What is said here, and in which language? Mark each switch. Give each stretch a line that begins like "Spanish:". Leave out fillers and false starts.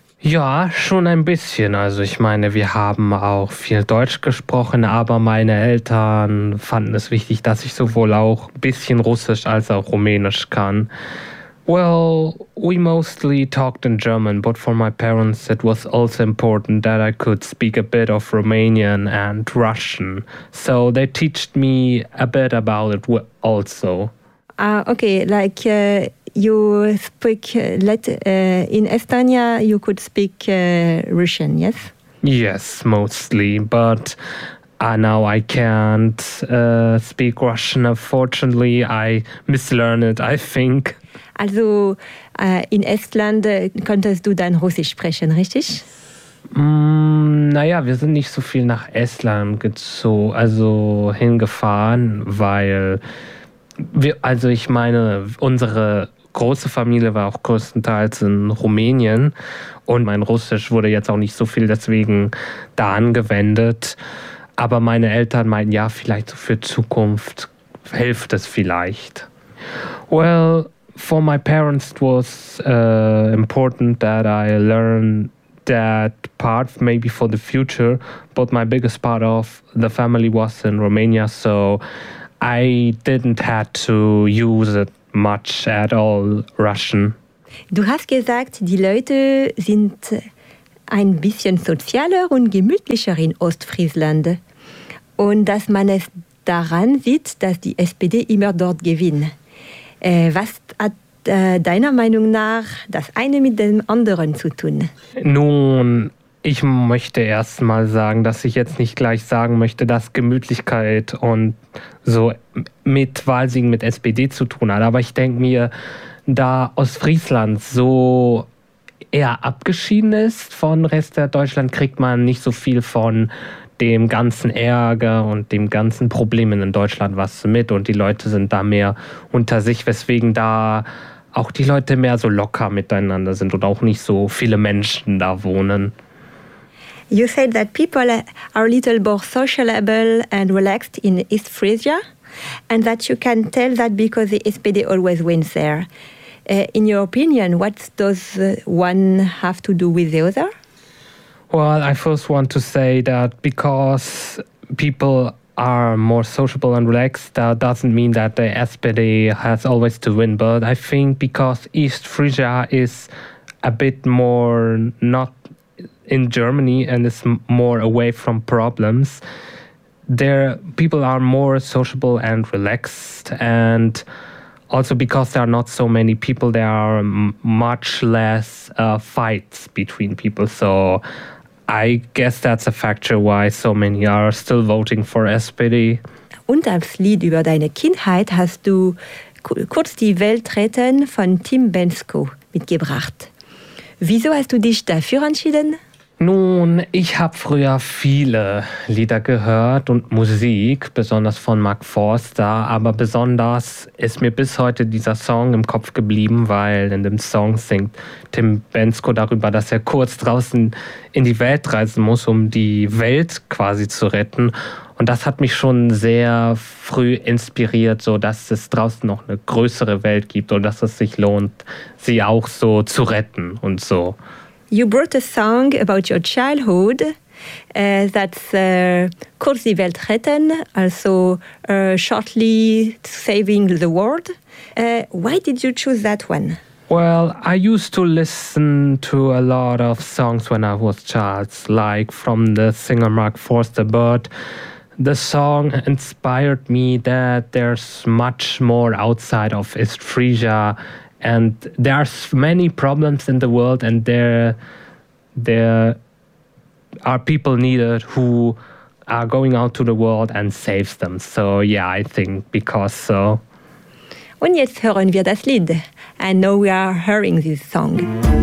German: Ja, schon ein bisschen. Also ich meine, wir haben auch viel Deutsch gesprochen, aber meine Eltern fanden es wichtig, dass ich sowohl auch ein bisschen Russisch als auch Rumänisch kann.
English: Well, we mostly talked in German, but for my parents it was also important that I could speak a bit of Romanian and Russian. So they taught me a bit about it also. Okay, like you speak in Estonia, you could speak Russian, yes? Yes, mostly, but now I can't speak Russian. Unfortunately, I mislearned it, I think.
German: Also in Estland konntest du dann Russisch sprechen, richtig? Naja, wir sind nicht so viel nach Estland hingefahren, weil wir, also ich meine, unsere große Familie war auch größtenteils in Rumänien und mein Russisch wurde jetzt auch nicht so viel deswegen da angewendet. Aber meine Eltern meinten, ja, vielleicht für Zukunft hilft es vielleicht.
English: Well, for my parents it was important that I learn that part, maybe for the future, but my biggest part of the family was in Romania, so I didn't have to use it much at all, Russian.
German: Du hast gesagt, die Leute sind ein bisschen sozialer und gemütlicher in Ostfriesland. Und dass man es daran sieht, dass die SPD immer dort gewinnt. Was hat deiner Meinung nach das eine mit dem anderen zu tun? Nun, ich möchte erst mal sagen, dass ich jetzt nicht gleich sagen möchte, dass Gemütlichkeit und so mit Wahlsiegen mit SPD zu tun hat. Aber ich denke mir, da Ostfriesland so eher abgeschieden ist von Rest der Deutschland, kriegt man nicht so viel von dem ganzen Ärger und dem ganzen Problemen in Deutschland was mit und die Leute sind da mehr unter sich, weswegen da auch die Leute mehr so locker miteinander sind und auch nicht so viele Menschen da wohnen.
English: You said that people are a little more sociable and relaxed in East Frisia, and that you can tell that because the SPD always wins there. In your opinion, what does one have to do with the other? Well, I first want to say that because people are more sociable and relaxed, that doesn't mean that the SPD has always to win. But I think because East Frisia is a bit more not in Germany and is more away from problems, there people are more sociable and relaxed. And also because there are not so many people, there are much less fights between people. So I guess that's a factor why so many are still voting for SPD.
German: Und als Lied über deine Kindheit hast du kurz die Welt retten von Tim Bensko mitgebracht. Wieso hast du dich dafür entschieden? Nun, ich habe früher viele Lieder gehört und Musik, besonders von Mark Forster, aber besonders ist mir bis heute dieser Song im Kopf geblieben, weil in dem Song singt Tim Bensko darüber, dass er kurz draußen in die Welt reisen muss, um die Welt quasi zu retten. Und das hat mich schon sehr früh inspiriert, so dass es draußen noch eine größere Welt gibt und dass es sich lohnt, sie auch so zu retten und so.
English: You brought a song about your childhood that's Kurz die Welt retten, also shortly saving the world. Why did you choose that one? Well, I used to listen to a lot of songs when I was child, like from the singer Mark Forster, but the song inspired me that there's much more outside of East Frisia. And there are many problems in the world, and there are people needed who are going out to the world and saves them. So yeah, I think because so.
German: Und jetzt hören wir das Lied.
English: I know we are hearing this song.